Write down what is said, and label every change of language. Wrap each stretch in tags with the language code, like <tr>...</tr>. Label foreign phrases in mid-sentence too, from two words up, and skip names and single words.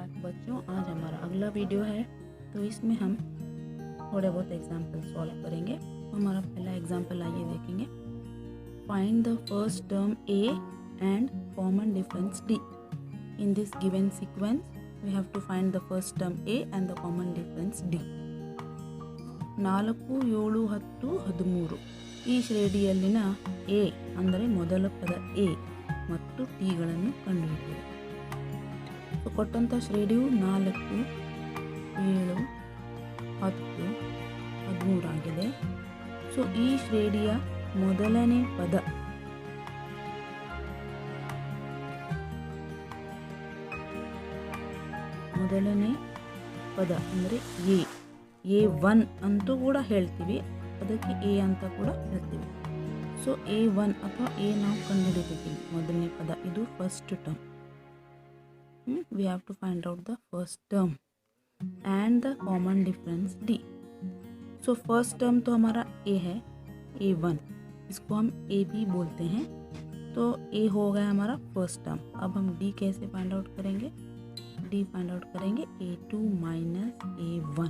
<hi>बच्चों, आज हमारा अगला वीडियो है। तो इसमें हम थोड़े बहुत</hi> <en>example solve</en> <hi>करेंगे। हमारा पहला एग्जाम्पल आइए देखेंगे।</hi> <en>find the first term a and common difference d. in this given sequence we have to find the first term a and the common difference d.</en> <kn>4, 7, 10, 13 ಈ ಶ್ರೇಣಿಯಲ್ಲಿನ ಎ ಅಂದರೆ ಮೊದಲ ಪದ ಎ ಮತ್ತು ಟಿಗಳನ್ನು ಕಂಡುಹಿಡಿಯಿರಿ. ಸೊ ಕೊಟ್ಟಂಥ ಶ್ರೇಣಿಯು 4, 7, 10, 13 ಆಗಿದೆ. ಸೊ ಈ ಶ್ರೇಣಿಯ ಮೊದಲನೇ ಪದ ಅಂದರೆ A1 ಅಂತೂ ಕೂಡ ಹೇಳ್ತೀವಿ, ಅದಕ್ಕೆ ಎ ಅಂತ ಕೂಡ ಹೇಳ್ತೀವಿ. ಸೊ A1 ಅಥವಾ ಎ ನಾವು ಕಂಡುಹಿಡಿಬೇಕಿಲ್ಲ. ಮೊದಲನೇ ಪದ ಇದು</kn> <en>first term. we have to find out the first term and the common difference d.</en> <hi>सो</hi> <en>first term</en> <hi>तो हमारा ए है, A1, इसको हम ए भी बोलते हैं. तो ए हो गया हमारा</hi> <en>first term.</en> <hi>अब हम डी कैसे</hi> <en>find out</en> <hi>करेंगे? डी</hi> <en>find out</en> <hi>करेंगे A2 माइनस A1.</hi>